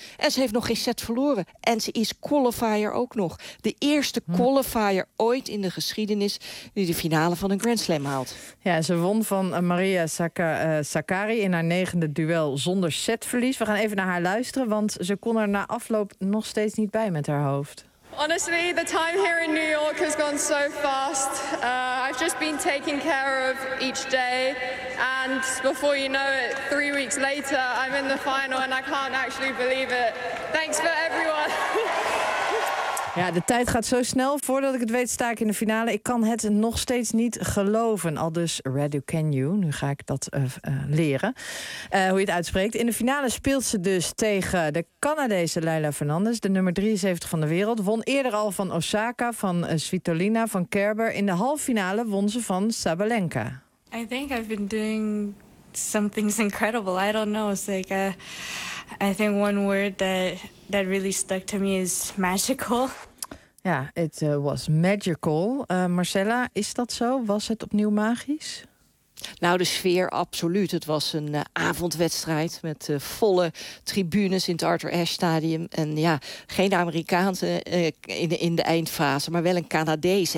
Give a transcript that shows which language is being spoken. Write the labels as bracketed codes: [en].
[nl] En ze heeft nog geen set verloren. En ze is qualifier ook nog. De eerste qualifier ooit in de geschiedenis die de finale van een Grand Slam haalt. Ja, ze won van Maria Sakkari in haar negende duel zonder setverlies. We gaan even naar haar luisteren, want ze kon er na afloop nog steeds niet bij met haar hoofd. [en] Honestly, the time here in New York has gone so fast. I've just been taking care of each day. And before you know it, 3 weeks later, I'm in the final and I can't actually believe it. Thanks for everyone. [nl] Ja, de tijd gaat zo snel. Voordat ik het weet, sta ik in de finale. Ik kan het nog steeds niet geloven. Al dus Raducanu. Nu ga ik dat leren. Hoe je het uitspreekt. In de finale speelt ze dus tegen de Canadese Leila Fernandez. De nummer 73 van de wereld. Won eerder al van Osaka, van Svitolina, van Kerber. In de halffinale won ze van Sabalenka. [en] I think I've been doing something's incredible. I don't know. It's like, I think one word that really stuck to me is magical. [nl] Ja, it was magical. Marcella, is dat zo? Was het opnieuw magisch? Nou, de sfeer, absoluut. Het was een avondwedstrijd met volle tribunes in het Arthur Ashe Stadium. En ja, geen Amerikaanse in de eindfase, maar wel een Canadese.